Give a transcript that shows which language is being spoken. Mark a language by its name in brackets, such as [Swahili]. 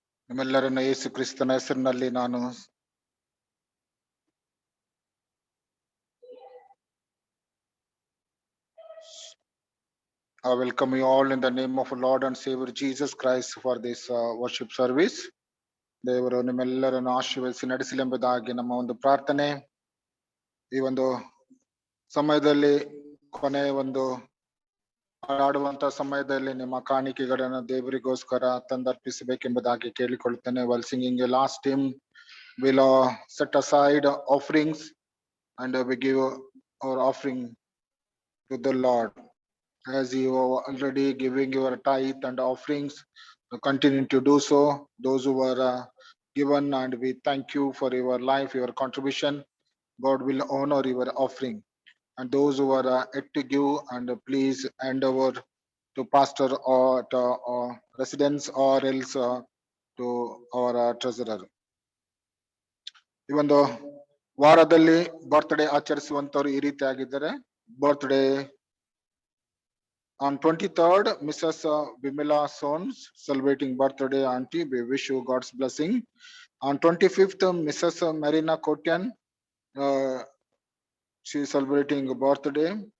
[Kannada] ನಿಮ್ಮೆಲ್ಲರನ್ನು ಯೇಸು ಕ್ರಿಸ್ತನ ಹೆಸರಿನಲ್ಲಿ ನಾನು [English] I welcome you all in the name of our Lord and Savior Jesus Christ for this worship service. [Kannada] ದೇವರು ನಿಮ್ಮೆಲ್ಲರನ್ನು ಆಶೀರ್ವದಿಸಿ ನಡೆಸಲೆಂಬುದಾಗಿ ನಮ್ಮ ಒಂದು ಪ್ರಾರ್ಥನೆ. ಈ ಒಂದು ಸಮಯದಲ್ಲಿ ಕೊನೆಯ ಒಂದು ಆಡುವಂತ ಸಮಯದಲ್ಲಿ ನಿಮ್ಮ ಕಾಣಿಕೆಗಳನ್ನು ದೇವರಿಗೋಸ್ಕರ ತಂದರ್ಪಿಸಬೇಕೆಂಬುದಾಗಿ ಕೇಳಿಕೊಳ್ಳುತ್ತೇನೆ. [English] While singing a last hymn, we'll set aside offerings and we give our offering to the Lord. As you are already giving your tithe and offerings, continue to do so. Those who were given, and we thank you for your life, your contribution. God will honor your offering. And those who are yet to give, and please hand over to pastor or to residents or else to our treasurer. [Kannada] ಈ ಒಂದು ವಾರದಲ್ಲಿ birthday ಆಚರಿಸುವಂತವ್ರು ಈ ರೀತಿ ಆಗಿದ್ದಾರೆ. [English] Birthday on 23rd, Mrs. Vimala Sons celebrating birthday. Auntie, we wish you God's blessing. On 25th, Mrs. Marina Kotian, she is celebrating birthday.